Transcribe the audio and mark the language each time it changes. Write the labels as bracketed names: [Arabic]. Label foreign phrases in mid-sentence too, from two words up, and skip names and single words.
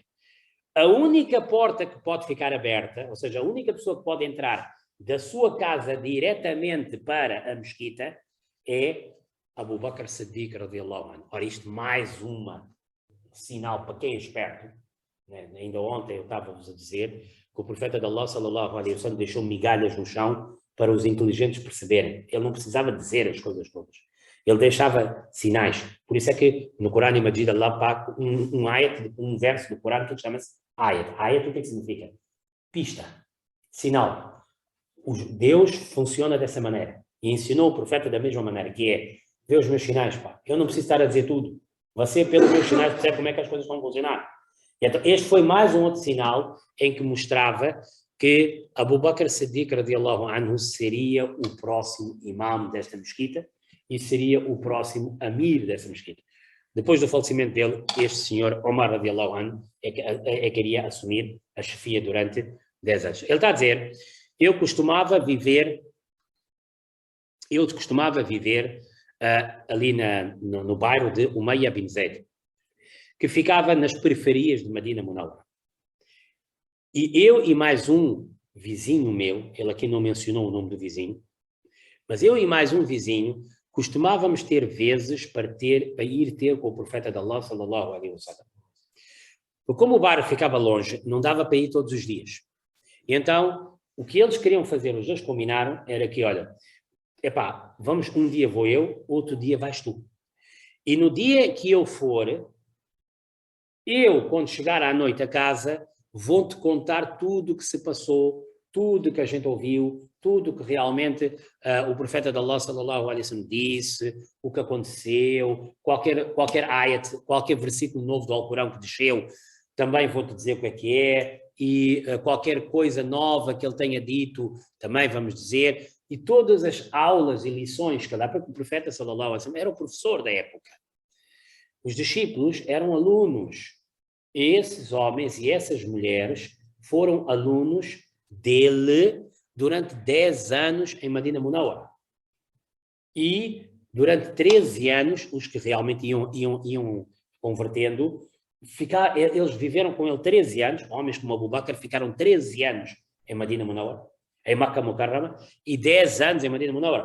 [Portuguese] A única porta que pode ficar aberta, ou seja, a única pessoa que pode entrar da sua casa diretamente para a mesquita é Abu Bakr Siddiq, [Arabic] رضي الله عنه. [Portuguese] Ora, isto mais sinal para quem é esperto, né? Ainda ontem eu estava-vos a dizer que o profeta de Allah, [Arabic] صلى الله عليه وسلم, [Portuguese] deixou migalhas no chão para os inteligentes perceberem. Ele não precisava dizer as coisas todas. Ele deixava sinais. Por isso é que no Corão e Majid, Allah paga um verso do Corão que chama-se ayat. Ayat, o que é que significa? Pista, sinal. Deus funciona dessa maneira. E ensinou o profeta da mesma maneira, que é, vê os meus sinais, pá. Eu não preciso estar a dizer tudo. Você, pelos meus sinais, percebe como é que as coisas vão funcionar. E então, este foi mais um outro sinal em que mostrava que Abu Bakr Siddiq, [Arabic] رضي الله عنه, [Portuguese] seria o próximo imam desta mesquita e seria o próximo amir dessa mesquita. Depois do falecimento dele, este senhor, Omar [Arabic] رضي الله عنه, [Portuguese] é que iria assumir a chefia durante 10 anos. Ele está a dizer, eu costumava viver ali no bairro de Umayya bin Zaid, que ficava nas periferias de Medina Munawwara. E eu e mais um vizinho meu, ele aqui não mencionou o nome do vizinho, mas eu e mais um vizinho costumávamos ter vezes para ir ter com o profeta de Allah, [Arabic] صلى الله عليه وسلم. [Portuguese] Porque como o bairro ficava longe, não dava para ir todos os dias. E então, o que eles queriam fazer, os dois combinaram, era que, olha, vamos, um dia vou eu, outro dia vais tu. E no dia que eu for, quando chegar à noite a casa, vou-te contar tudo o que se passou, tudo que a gente ouviu, tudo que realmente o profeta de Allah, [Arabic] صلى الله عليه وسلم, [Portuguese] disse, o que aconteceu, qualquer ayat, qualquer versículo novo do Alcorão que desceu, também vou-te dizer o que é, e qualquer coisa nova que ele tenha dito, também vamos dizer, e todas as aulas e lições que dá, porque o profeta, [Arabic] صلى الله عليه وسلم, [Portuguese] era o professor da época. Os discípulos eram alunos. Esses homens e essas mulheres foram alunos dele durante 10 anos em Medina Munawwara. E durante 13 anos, os que realmente iam convertendo, eles viveram com ele 13 anos, homens como Abu Bakr ficaram 13 anos em Medina Munawwara, em Makkah Mukarrama, e 10 anos em Medina Munawwara.